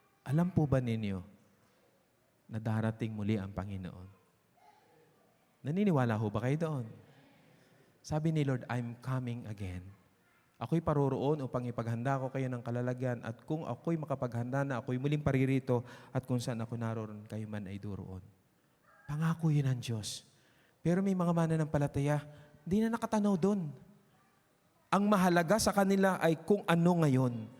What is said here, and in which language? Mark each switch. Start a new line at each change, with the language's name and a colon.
Filipino: Alam po ba ninyo na darating muli ang Panginoon? Naniniwala ho ba kayo doon? Sabi ni
English: Lord, I'm coming again.
Filipino: Ako'y paroroon upang ipaghanda ko kayo ng kalalagyan at kung ako'y makapaghanda na, ako'y muling paririto at kung saan ako naroon, kayo man ay duroon. Pangako yun ng Diyos. Pero may mga mananampalataya, hindi na nakatanaw doon. Ang mahalaga sa kanila ay kung ano ngayon.